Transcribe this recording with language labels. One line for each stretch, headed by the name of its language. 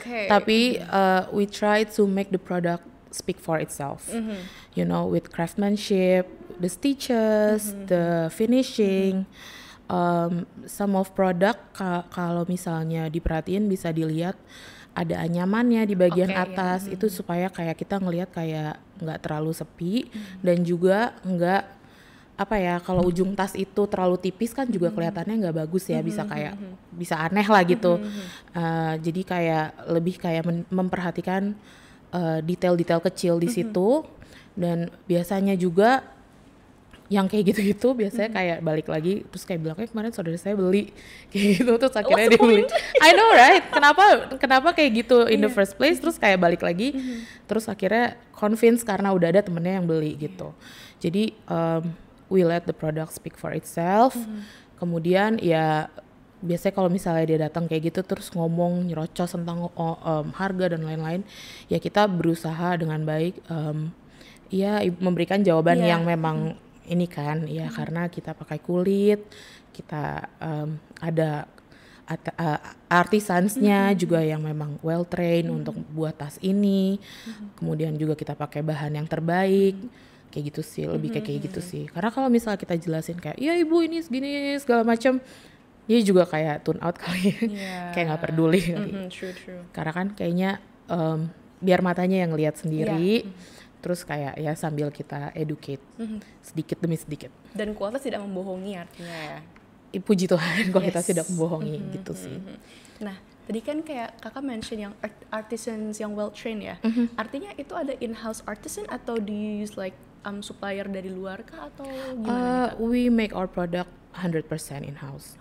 Indonesian: Tapi
English: we try to make the product speak for itself. You know, with craftsmanship, the stitches, the finishing. Some of product
Indonesian: kalau misalnya diperhatiin bisa dilihat ada anyamannya di bagian atas, itu supaya kayak kita ngelihat kayak nggak terlalu sepi dan juga nggak kalau ujung tas itu terlalu tipis kan juga kelihatannya nggak bagus ya, bisa kayak bisa aneh lah gitu. Jadi kayak lebih kayak memperhatikan detail-detail kecil di situ, dan biasanya juga yang kayak gitu-gitu biasanya kayak balik lagi terus kayak bilang kemarin saudara saya beli kayak gitu, terus akhirnya dia beli.
English: I know right,
Indonesian: kenapa kayak gitu
English: in the first place,
Indonesian: terus kayak balik lagi terus akhirnya convince karena udah ada temennya yang beli gitu. Jadi
English: we let the product speak for itself.
Indonesian: Kemudian ya biasanya kalau misalnya dia datang kayak gitu terus ngomong nyerocos tentang harga dan lain-lain, ya kita berusaha dengan baik ya memberikan jawaban Iya. yang memang ini kan, ya karena kita pakai kulit, kita ada artisansnya juga yang memang
English: well trained
Indonesian: untuk buat tas ini. Kemudian juga kita pakai bahan yang terbaik. Kayak gitu sih, lebih kayak gitu sih. Karena kalau misalnya kita jelasin kayak, ya ibu ini segini segala macam, dia juga kayak
English: tune out
Indonesian: kali, Iya. kayak nggak peduli kali.
English: True.
Indonesian: Karena kan kayaknya biar matanya yang lihat sendiri, terus kayak ya sambil kita educate sedikit demi sedikit. Dan kualitas tidak membohongi artinya ya. Puji Tuhan kalau kita
English: Yes.
Indonesian: tidak membohongi gitu sih. Nah, tadi kan kayak kakak mention yang artisans yang
English: well trained
Indonesian: ya. Artinya itu ada in-house artisan atau
English: do you use like supplier
Indonesian: dari luar kah atau gimana?
English: We make our product 100% in-house.